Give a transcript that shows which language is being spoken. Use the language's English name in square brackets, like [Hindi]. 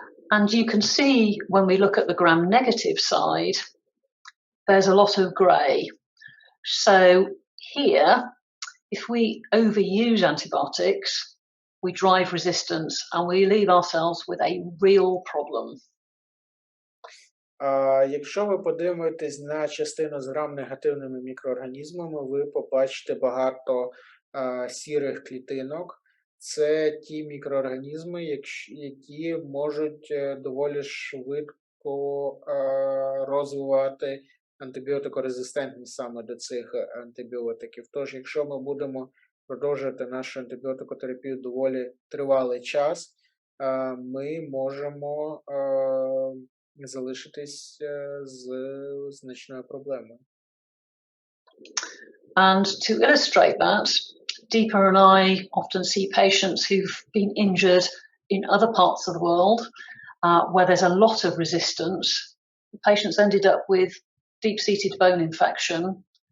[English] And you can see when we look at the gram-negative side, there's a lot of grey. So here, if we overuse antibiotics, we drive resistance and we leave ourselves with a real problem. [Ukrainian] Якщо ви подивитесь на частину з грам-негативними мікроорганізмами, ви побачите багато сірих клітинок. Це ті мікроорганізми, які можуть доволі швидко розвивати антибіотикорезистентність саме до цих антибіотиків. Тож, якщо ми будемо продовжувати нашу антибіотикотерапію доволі тривалий час, ми можемо залишитись з значною проблемою. [English] And to illustrate that, Deepa and I often see patients who've been injured in other parts of the world where there's a lot of resistance. The patients ended up with deep-seated bone infection.